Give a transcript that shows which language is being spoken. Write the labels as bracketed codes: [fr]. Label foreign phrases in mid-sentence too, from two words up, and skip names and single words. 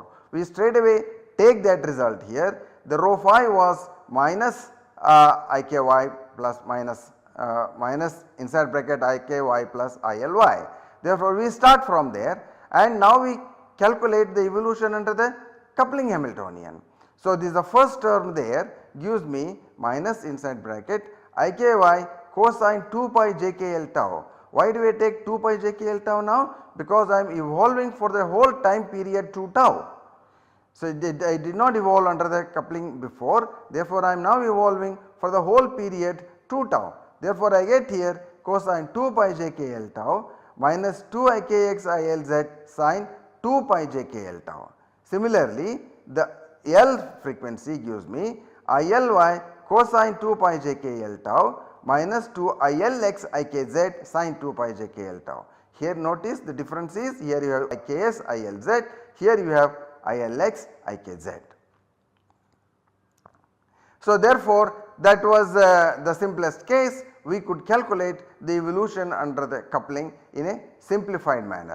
[en] We straight away take that result here, the rho phi was minus IKY plus minus inside bracket IKY plus ILY. Therefore, we start from there and now we calculate the evolution under the coupling Hamiltonian. So, this is the first term there gives me minus inside bracket IKY cosine 2 pi JKL tau. Why do I take 2 pi JKL tau now? Because I am evolving for the whole time period 2 tau. So, I did not evolve under the coupling before, therefore, I am now evolving for the whole period 2 tau. Therefore, I get here cosine 2 pi JKL tau minus 2 IKX ILZ sin 2 pi JKL tau. Similarly, the L frequency gives me ILY cosine 2 pi JKL tau minus 2 ILX IKZ sin 2 pi JKL tau. Here notice the difference is here you have IKS ILZ, here you have ILX IKZ. So, therefore, that was the simplest case, we could calculate the evolution under the coupling in a simplified manner.